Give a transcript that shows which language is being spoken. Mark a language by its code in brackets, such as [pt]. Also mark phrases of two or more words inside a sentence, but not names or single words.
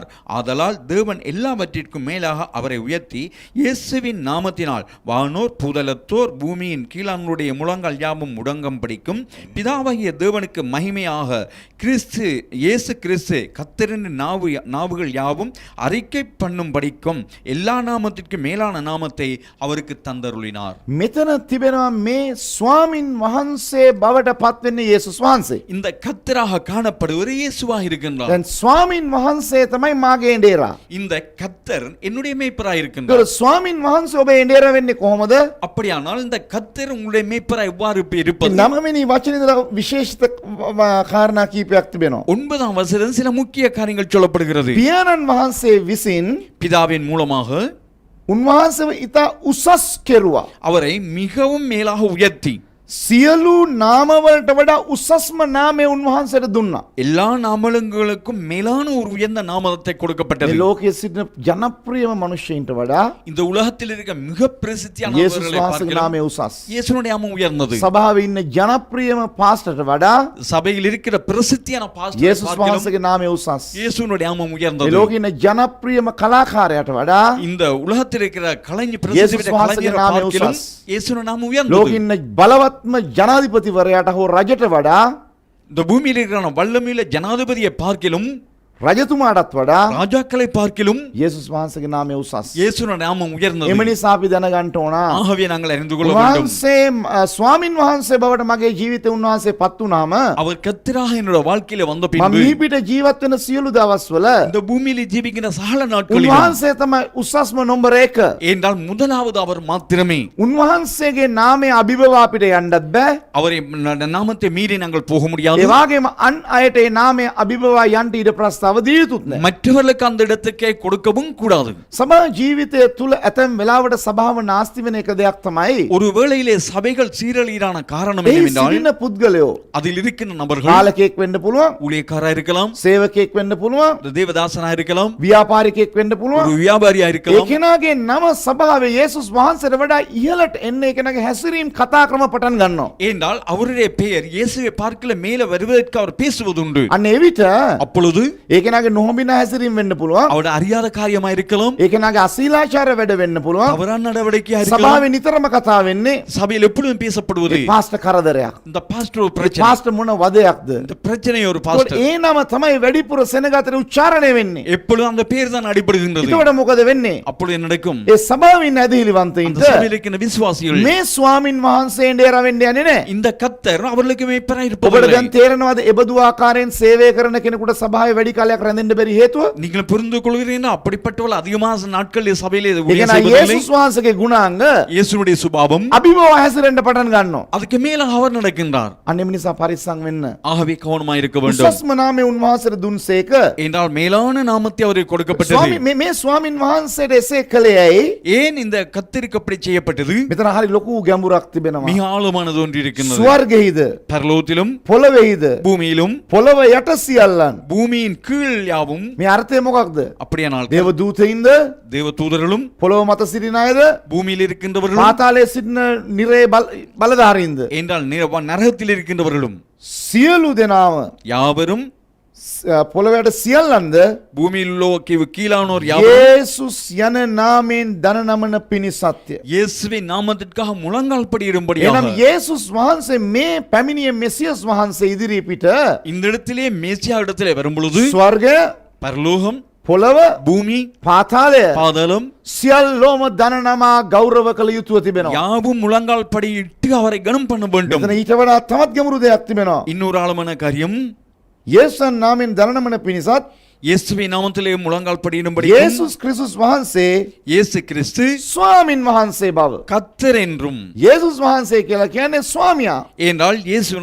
[ta] ஆதலால் தேவன் எல்லாவற்றிற்கும் மேலாக அவரை உயர்த்தி இயேசுவின் நாமத்தினால் வானோர் பூதலத்தோர் பூமியின் கீழானுடைய முழங்கால் யாவும் முடங்கம் படிக்கும் பிதாவாகிய தேவனுக்கு மகிமையாக இயேசு கிறிஸ்து கர்த்தரின் நாவுகள் யாவும் அறிக்கை பண்ணும் படிக்கும் எல்லா நாமத்திற்கும் மேலான நாமத்தை அவருக்கு தந்தருளினார். [si] මෙතන තිබෙනවා මේ ස්වාමින් වහන්සේ බවට පත්වෙන්නේ යේසුස් වහන්සේ. [ta] இந்த கர்த்தராக காணப்படுவர் இயேசுவாக இருக்கின்றார். [si] දැන් ස්වාමින් වහන්සේ තමයි මාගේ එඬේරා. [ta] இந்த கர்த்தர் என்னுடைய மேய்ப்பராக [si] ඒතර [ta] இருக்கின்றார். [si] ස්වාමින් වහන්සේ ඔබේ එඬේරා වෙන්නේ කොහොමද? [ta] அப்படியானால் இந்த கர்த்தர் உங்களுடைய மேய்ப்பராக எவ்வாறு இருப்பது? [si] නවවෙනි වචනේ ඉඳලා විශේෂිත කාරණා කීපයක් තිබෙනවා. [ta] 9ஆம் வசனம் சில முக்கிய காரியங்கள் சொல்லப்படுகிறது. [si] පියාණන් වහන්සේ විසින් [ta] பிதாவின் மூலமாக [si] උන්වහන්සේව ඉතා උසස් කෙරුවා. [ta] அவரை மிகவும் மேலாக உயர்த்தி [si] සියලු නාමවලට වඩා උසස්ම නාමය උන්වහන්සේට දුන්නා. [ta] எல்லா நாமங்களுக்கும் மேலான ஒரு உயர்ந்த நாமத்தை [si] මේ [ta] கொடுக்கப்பட்டது. [si] ලෝකයේ සිටින ජනප්‍රියම මනුෂ්‍යයින්ට වඩා [ta] இந்த உலகத்தில் இருக்க மிக [si] යේසුස් [ta] பிரசித்தியானவர்களை [si] වහන්සේගේ [ta] பார்க்கலாம் [si] නාමය උසස්. [ta] இயேசுனுடைய நாமம் உயர்ந்தது. [si] සභාවේ ඉන්න ජනප්‍රියම පාස්ටර්ට වඩා [ta] சபையில் இருக்கிற பிரசித்தியான பாஸ்டரை [si] යේසුස් [ta] பார்க்கலாம் [si] වහන්සේගේ නාමය උසස්. [ta] இயேசுனுடைய நாமம் [si] මේ [ta] உயர்ந்தது. [si] ලෝකයේ ඉන්න ජනප්‍රියම කලාකාරයාට වඩා [ta] இந்த உலகத்தில் இருக்கிற கலைஞர் இயேசு பிரசித்தி சுவாசගේ கலைஞரை [si] நாமே [ta] பார்க்கலாம் [si] உசஸ். [ta] இயேசுனுடைய நாமம் [si] ලෝකයේ [ta] உயர்ந்தது. [si] ඉන්න බලවත්ම ජනාධිපතිවරයාට හෝ රජට වඩා [ta] இந்த பூமியில் இருக்கிற வல்லமையுள்ள ஜனாதிபதியை பார்க்கிலும் [si] රජතුමාටත් වඩා [ta] ராஜாக்களை பார்க்கிலும் [si] යේසුස් වහන්සේගේ නාමය උසස්. [ta] இயேசுனுடைய நாமம் உயர்ந்தது. [si] එම නිසා අපි දැනගන්න ඕන [ta] ஆகவே நாங்கள் அறிந்து கொள்ள வேண்டும். [si] උන්වහන්සේ ස්වාමින් වහන්සේ බවට මගේ ජීවිතේ උන්වහන්සේ පත් වුණාම [ta] அவர் கர்த்தராக என்னோட வாழ்க்கையில வந்த [si] මම [ta] பின்பு [si] මේ පිට ජීවත් වෙන සියලු දවස්වල [ta] இந்த பூமியில ஜீவிக்கிற சகல நாட்களிலும் [si] උන්වහන්සේ තමයි උසස්ම නම්බර 1. [ta] என்றால் முதலாவது அவர் மாத்திரமே. [si] උන්වහන්සේගේ නාමය අභිභව අපිට යන්නත් බෑ. [ta] அவரை நாமத்தை மீறி நாங்கள் போக முடியாது. [si] ඒ වගේම අන් අයට ඒ නාමය අභිභව යන්න ඉඩ ප්‍රස්තාව දිය යුතුත් නෑ. [ta] மற்றவர்களுக்கு அந்த இடத்துக்கே கொடுக்கவும் கூடாது. [si] සභා ජීවිතය තුළ ඇතැම් වෙලාවට සභාව නාස්ති වෙන එක දෙයක් තමයි [ta] ஒரு வேளையிலே சபைகள் சீரழியறான காரணம் [si] ඒ [ta] என்னவென்றால் [si] සිටින පුද්ගලයෝ [ta] அதில் இருக்கிற நபர்கள் [si] පාලකයෙක් වෙන්න පුළුවන්, [ta] ஊழியக்காரா இருக்கலாம், [si] සේවකයෙක් වෙන්න පුළුවන්, [ta] தேவதாசனா இருக்கலாம், [si] ව්‍යාපාරිකයෙක් වෙන්න [ta] ஒரு [si] පුළුවන්. [ta] வியாபாரியா [si] ඒ [ta] இருக்கலாம். [si] කෙනාගේ නම සභාවේ යේසුස් වහන්සේට වඩා ඉහළට එන්න ඒ කෙනාගේ හැසිරීම් කතා ක්‍රම පටන් ගන්නවා. [ta] ஏனென்றால் அவருடைய பெயர் இயேசுவை பார்க்கல மேல வருவதற்கு அவர் பேசுவதுண்டு. [si] අන්න එවිට [ta] அப்பொழுது [si] ඒ කෙනාගේ නොහොබින හැසිරීම් වෙන්න පුළුවන්. [ta] அவர் அறியாத காரியமா இருக்கலாம், [si] ඒ කෙනාගේ අශීලාචාර වැඩ වෙන්න පුළුවන්. [ta] தவறான நடவடிக்கையா இருக்கலாம். [si] සභාවේ නිතරම කතා වෙන්නේ [ta] சபையில் எப்பொழுதும் பேசப்படுவது [si] ඒ පාස්ටර් කරදරයක්. [ta] இந்த பாஸ்டர் ஒரு [si] ඒ [ta] பிரச்சனை, [si] පාස්ටර් මොන වදයක්ද? [ta] இந்த பிரச்சனை ஒரு [si] ඒකට [ta] பாஸ்டர். [si] ඒ නම තමයි වැඩිපුර සෙනගතට උච්චාරණය වෙන්නේ. [ta] எப்பொழுதும் அந்த பேர் தான் அடிபடுகின்றது. [si] එතකොට මොකද වෙන්නේ? [ta] அப்பொழுது என்ன நடக்கும்? [si] ඒ සභාවේ ඉන්න [ta] அந்த [si] ඇදහිලිවන්තයින්ට [ta] சபையில் இருக்கிற விசுவாசிகள் [si] මේ ස්වාමින් වහන්සේ එඬේරා වෙන්න යන්නේ නැහැ. [ta] இந்த கர்த்தர் அவர்களுக்கு மேய்ப்பராய் [si] ඔබට [ta] இருப்பதில்லை. [si] දැන් තේරෙනවද එබඳු ආකාරයෙන් සේවය කරන කෙනෙකුට සභාවේ වැඩි කාලයක් රැඳෙන්න බැරි හේතුව? [ta] நீங்கள் புரிந்து கொள்கிறீர்கள், அப்படிப்பட்டவள் அதிகமான நாட்கள் சபையிலே [si] ඒ [ta] ஊழியம் [si] කියන්නේ [ta] செய்வதில்லை. [si] යේසුස් වහන්සේගේ ගුණාංග [ta] இயேசுனுடைய சுபாவம் [si] අභිභව හැසිරෙන්න පටන් ගන්නවා. [ta] அதுக்கு மேல அவர் நடக்கின்றார். [si] අන්න එම නිසා පරිස්සම් වෙන්න. [ta] ஆகவே கவனமாய் இருக்க வேண்டும். [si] උසස්ම නාමය උන්වහන්සේට දුන්සේක [ta] என்றால் மேலான நாமத்தை அவருக்கு கொடுக்கப்பட்டது. [si] මේ ස්වාමින් වහන්සේට එසේ කළේ ඇයි? [ta] ஏன் இந்த கர்த்தருக்கு அப்படி செய்யப்பட்டது? [si] මෙතන හරි ලොකු ගැඹුරක් තිබෙනවා. [ta] மிக ஆழமானது ஒன்று இருக்கின்றது. [si] ස්වර්ගෙහිද [ta] பரலோகத்திலும் [si] පොළොවේහිද [ta] பூமியிலும் [si] පොළොව යට සියල්ලන්. [ta] பூமியின் கீழ் யாவும் [si] මේ අර්ථය මොකක්ද? [ta] அப்படியானால் [si] දේව දූතයින්ද [ta] தேவ தூதர்களும் [si] පොළොව මත සිටින අයද [ta] பூமியில் இருக்கின்றவர்களும் [si] පාතාලයේ සිටින නිරේ බලධාරීන්ද [ta] என்றால் நரகத்தில் இருக்கின்றவர்களும் [si] සියලු දෙනාම [ta] யாவரும் [si] පොළොවට සියල්ලන්ද [ta] பூமியில் உள்ள கீழானோர் யாவரும் [si] යේසුස් යන නාමයෙන් දන නමන පිණිසත්ය. [ta] இயேசுவின் நாமத்திற்காக முழங்கால் படியிடும்படியாக. [si] එනම් යේසුස් වහන්සේ මේ පැමිණිය මෙසියස් වහන්සේ ඉදිරි පිට [ta] இந்த இடத்திலே மேசியா இடத்திலே வரும் பொழுது [si] ස්වර්ගය, [ta] பரலோகம், [si] පොළව, [ta] பூமி, [si] පාතාලය [ta] பாதாளம் [si] සියල්ලෝම දන නමා ගෞරව කළ යුතුව තිබෙනවා. [ta] யாவும் முழங்கால் படியிட்டு அவரை கனம் பண்ண வேண்டும். [si] මෙතන ඊට වඩා තවත් ගැඹුරු දෙයක් තිබෙනවා. [ta] இன்னொரு ஆழமான காரியம், [si] යේසුන් නාමයෙන් දන නමන පිණිසත් [ta] இயேசுவின் நாமத்திலே முழங்கால் படியிடும்படி [si] යේසුස් ක්‍රිස්තුස් වහන්සේ [ta] இயேசு கிறிஸ்து [si] ස්වාමින් වහන්සේ බව. [ta] கர்த்தர் என்றும் [si] යේසුස් වහන්සේ කියලා කියන්නේ ස්වාමියා. [ta] என்றால் இயேசுவின்